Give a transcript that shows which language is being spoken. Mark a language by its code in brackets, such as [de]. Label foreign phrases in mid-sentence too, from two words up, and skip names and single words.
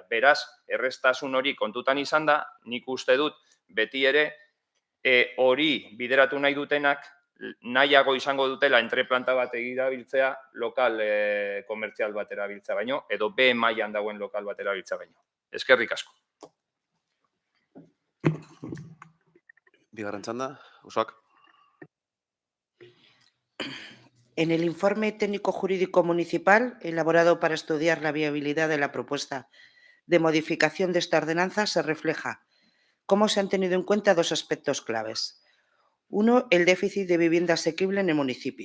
[eu] Beraz, erreztasun hori kontutan izan da, nik uste dut, beti ere, hori bideratu nahi dutenak, nahiago izango dutela entreplanta bat erabiltzea lokal komertzial bat erabiltzea baino, edo B mailan dagoen lokal bat erabiltzea baino. Eskerrik asko. Bigarren txanda, Usoak. [es] En el informe técnico jurídico municipal, elaborado para estudiar la viabilidad de la propuesta de modificación de esta ordenanza, se refleja cómo se han tenido en cuenta dos aspectos claves. Uno, el déficit de vivienda asequible en el municipio.